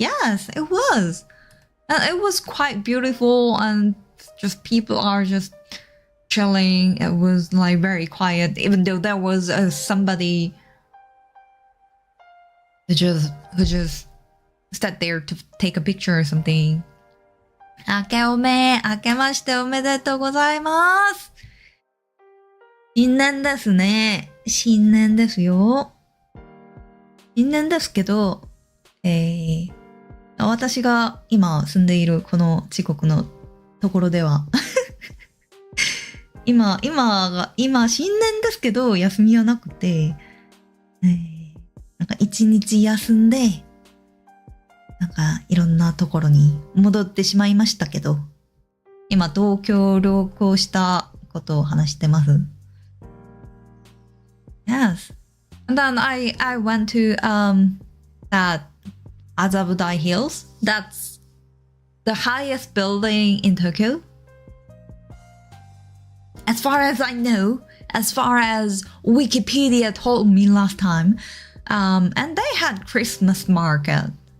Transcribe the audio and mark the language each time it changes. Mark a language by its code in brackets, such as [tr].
[en] Yes, it was. And it was quite beautiful, and just people are just chilling. It was like very quiet, even though there was somebody who just sat there to take a picture or something. [ja] 明けましておめでとうございます。新年ですね。新年ですよ。新年ですけど、私が今住んでいるこの地国のところでは今新年ですけど休みはなくて、なんか一日休んで、なんかいろんなところに戻ってしまいましたけど、今東京旅行したことを話してます。 [en] Yes. And then I went to that Azabudai Hills. That's the highest building in Tokyo. As far as I know, as far as Wikipedia told me last time, and they had Christmas market.